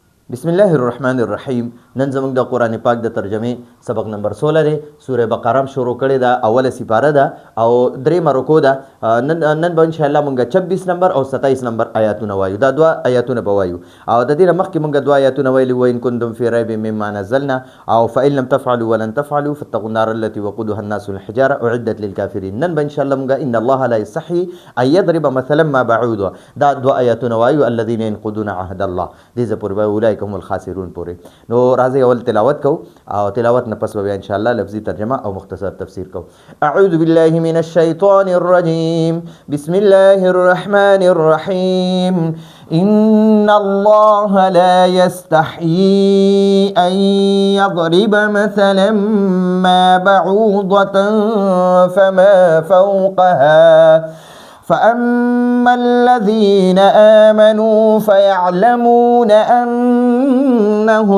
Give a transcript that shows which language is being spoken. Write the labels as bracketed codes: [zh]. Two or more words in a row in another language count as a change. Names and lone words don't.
[ar] بسم الله الرحمن الرحیم. [ps] نن زموږ د قرآن پاک د ترجمه سبق نمبر 16 دی. سوره بقره شروع کړې ده، اوله سپاره ده او درېمه رکو ده. نن به [ar] ان شاء الله [ps] موږ 26 نمبر او 27 نمبر آیاتونه وایو. دا دوه آیاتونه به وایو او د دې مخکې موږ دوه آیاتونه ویلي و [ar] ان کنتم فی ریب مما نزلنا او فإن لم تفعلوا ولن تفعلوا فاتقوا النار التي وقودها الناس والحجاره اعدت للكافرين. [ps] نن به [ar] ان شاء الله موږ ان الله لا يستحي ان يضرب مثلا ما بعوض. [ps] دا دوه آیاتونه وایو [ar] الذين ينقضون عهد الله. [ps] دې زه پورې [ar] اولئک هم الخاسرون [ps] پورې. نو راځي اول تلاوت کو او تلاوت نه پس به [ar] ان شاء الله [ps] لفظي ترجمه او مختصر تفسیر کو. [ar] اعوذ بالله من الشیطان الرجیم. بسم الله الرحمن الرحیم. إن الله لا يستحيي أن يضرب مثلا ما بعوضة فما فوقها فأما الذين آمنوا فيعلمون أنه